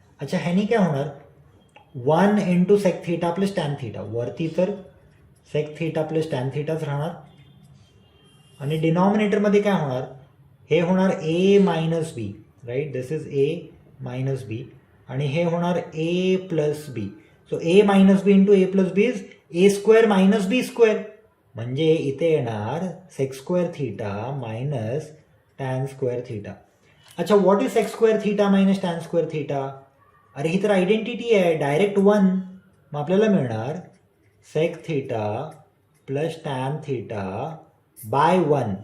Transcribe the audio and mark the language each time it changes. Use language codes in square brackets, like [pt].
[mr] अच्छा, ह्यानी काय होणार 1 into sec theta plus tan theta. वरती तर सेक थीटा प्लस टॅन थीटाच राहणार आणि डिनॉमिनेटरमध्ये काय होणार, हे होणार ए minus B, right. [en] this is A minus B [mr] आणि हे होणार [en] A plus B. So A minus B into A plus B is A square minus B square. [mr] म्हणजे इथे येणार sec square theta minus tan square theta. अच्छा, [en] What is sec square theta minus tan square theta? [mr] अरे ही तर identity आहे, direct 1. मग आपल्याला मिळणार sec theta plus tan theta by 1.